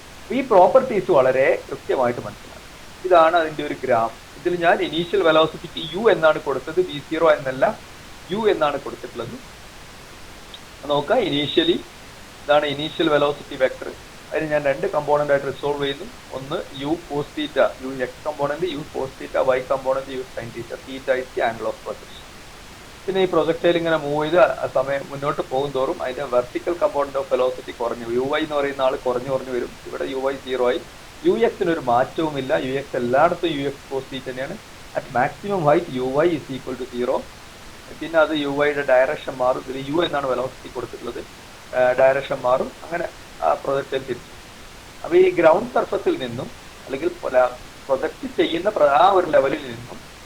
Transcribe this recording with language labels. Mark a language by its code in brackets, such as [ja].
[ml] ഈ പ്രോപ്പർട്ടീസ് വളരെ കൃത്യമായിട്ട് മനസ്സിലാക്കാം. ഇതാണ് അതിന്റെ ഒരു ഗ്രാഫ്. ഇതിൽ ഞാൻ ഇനീഷ്യൽ വെലോസിറ്റിക്ക് u എന്നാണ് കൊടുത്തത്, v0 എന്നല്ല, u എന്നാണ് കൊടുത്തിട്ടുള്ളത്. നോക്കാം, ഇനീഷ്യലി ഇതാണ് ഇനീഷ്യൽ വെലോസിറ്റി വെക്ടർ. അതിന് ഞാൻ രണ്ട് കമ്പോണന്റ് ആയിട്ട് റിസോൾവ് ചെയ്യുന്നു. ഒന്ന് u cos theta, u x component, u cos theta, y component, u sin theta. [en] Theta is the angle of projection. [ml] പിന്നെ ഈ പ്രൊജക്ടൈൽ ഇങ്ങനെ മൂവ് ചെയ്ത് സമയം മുന്നോട്ട് പോകും തോറും അതിന്റെ വെർട്ടിക്കൽ കമ്പോണന്റ് ഓഫ് വെലോസിറ്റി കുറഞ്ഞു, uy എന്ന് പറയുന്ന ആൾ കുറഞ്ഞു വരും. ഇവിടെ uy 0 ആയി. ux-ന് ഒരു മാറ്റവുമില്ല. ux എല്ലായിടത്തും ux cos തീറ്റ തന്നെയാണ്. [en] At maximum height uy is equal to 0. [ml] പിന്നെ അത് uy-യുടെ ഡയറക്ഷൻ മാറും. ഇതിൽ u എന്നാണ് വെലോസിറ്റി കൊടുത്തിട്ടുള്ളത്, ഡയറക്ഷൻ മാറും. അങ്ങനെ ആ പ്രൊജക്ടൈൽ തിരിച്ചു. അപ്പൊ ഈ ഗ്രൗണ്ട് സർഫസിൽ നിന്നും അല്ലെങ്കിൽ പ്രൊജക്ട് ചെയ്യുന്ന ആ ഒരു ലെവലിൽ നിന്നും